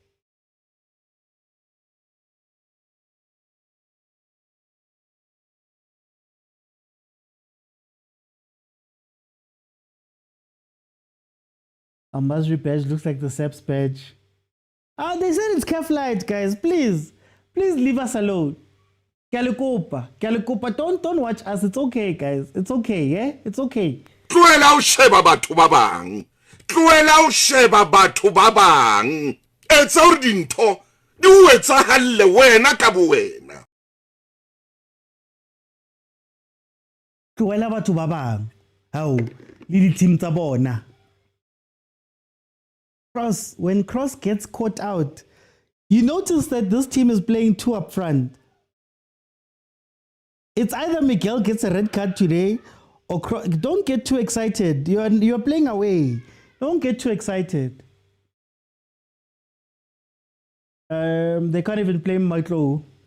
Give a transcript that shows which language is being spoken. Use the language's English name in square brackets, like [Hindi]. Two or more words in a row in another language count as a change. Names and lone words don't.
[English] A MASRY badge looks like the SEPS badge. They said it's CAF Light, guys. Please leave us alone. Kalikopa, don't watch us. It's okay, guys. It's okay, yeah? It's okay. [Southern Sotho] Tlohela o sheba batho ba bang. Tlohela o sheba batho ba bang. Etsa hore dintho di o etsahale wena ka bo wena. Tlohela batho ba bang. Hao, le di team tsa bona. [English] When Cross gets caught out, you notice that this team is playing two up front. It's either Miguel gets a red card today or don't get too excited. You're playing away. Don't get too excited. They can't even play Matlo.